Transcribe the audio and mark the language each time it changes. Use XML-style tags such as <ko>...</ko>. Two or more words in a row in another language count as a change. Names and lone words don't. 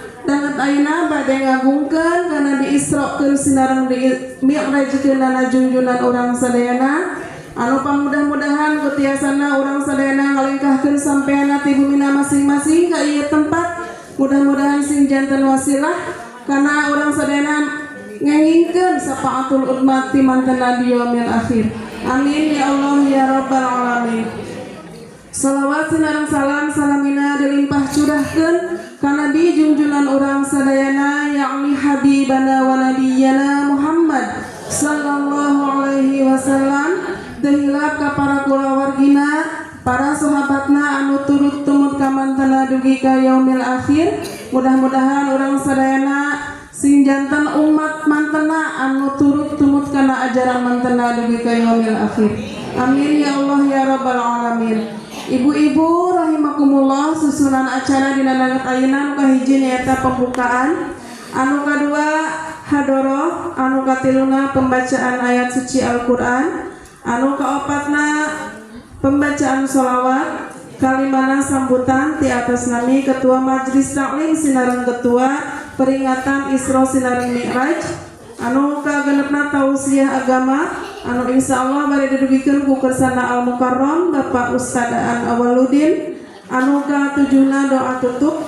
<su>danget ayeuna bade ngagungkeun kana diisrokeun sinareng di mi'rajkeun na junjunan urang sadayana anu pamudah-mudahan ku tiasana urang sadayana ngalengkahkeun sampeana ti bumina masing-masing ka ieu tempat. Mudah-mudahan sing janten wasilah kana urang sadayana ngengingkeun sapaatul umat ti mantena di</su> <ar>يوم الآخر. آمين يا الله يا رب العالمين.</ar> <su>Salawat sinareng salam salamina dilimpah curahkeun kana di junjunan urang sadayana yakni</su> <ar>حبيبنا ونبينا محمد صلى الله عليه وسلم.</ar> <su>Dahilap ka para kulawargina, para sahabatna anu turut tumut ka mantena dugi ka</su> <ar>يوم الآخر.</ar> <su>Mudah-mudahan urang sadayana sing janten umat mantena anu turut tumut kana ajaran mantena dugi ka</su> <ar>يوم الآخر. آمين يا الله يا رب العالمين.</ar> <su>Ibu-ibu rahimakumullah, susunan acara dina danget ayeuna anu kahiji nyaeta pembukaan, anu kadua hadoroh, anu katiluna</su> <id>pembacaan ayat suci</id> <su>Al-Qur'an, anu kaopatna</su> <id>pembacaan sholawat,</id> <su>kalimana sambutan ti atas nami Ketua Majelis Taklim sinareng Ketua Peringatan Isra sinareng Mi'raj, anu kagenepna tausiah agama, anu insyaallah bari didugikeun ku Kersana Al-Mukarram Bapak Ustad Aan Awaludin, anu katujuna doa tutup.</su>